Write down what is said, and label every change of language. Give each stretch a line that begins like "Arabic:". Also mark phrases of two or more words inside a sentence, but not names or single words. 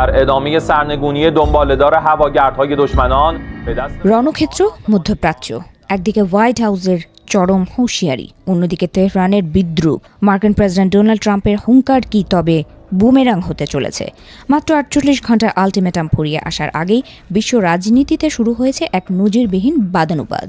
Persian: ادامه سرنگونی دنباله‌دار هواگردهای دشمنان به دست
Bangla: রণক্ষেত্র মধ্যপ্রাচ্য, একদিকে হোয়াইট হাউসের চরম হুঁশিয়ারি, অন্যদিকে তেহরানের বিদ্রুপ। মার্কিন প্রেসিডেন্ট ডোনাল্ড ট্রাম্পের হুঙ্কার কি তবে বুমেরাং হতে চলেছে? মাত্র 48 ঘন্টার আলটিমেটাম ফুরিয়ে আসার আগেই বিশ্ব রাজনীতিতে শুরু হয়েছে এক নজিরবিহীন বাদানুবাদ।